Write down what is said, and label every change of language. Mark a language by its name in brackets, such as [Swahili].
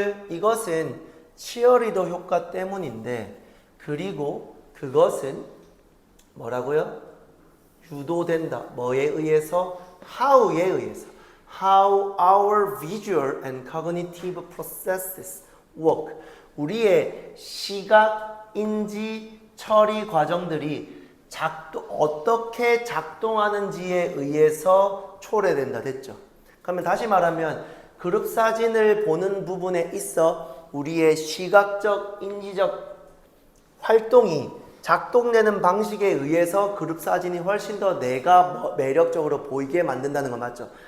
[Korean] 이것은 치어리더 효과 때문인데 그리고 그것은 뭐라고요? 유도된다. 뭐에 의해서? How에 의해서. [English] How our visual and cognitive processes work. [Korean] 우리의 시각, 인지, 처리 과정들이 어떻게 작동하는지에 의해서 초래된다 됐죠. 그러면 다시 말하면 그룹 사진을 보는 부분에 있어 우리의 시각적, 인지적 활동이 작동되는 방식에 의해서 그룹 사진이 훨씬 더 내가 매력적으로 보이게 만든다는 거 맞죠?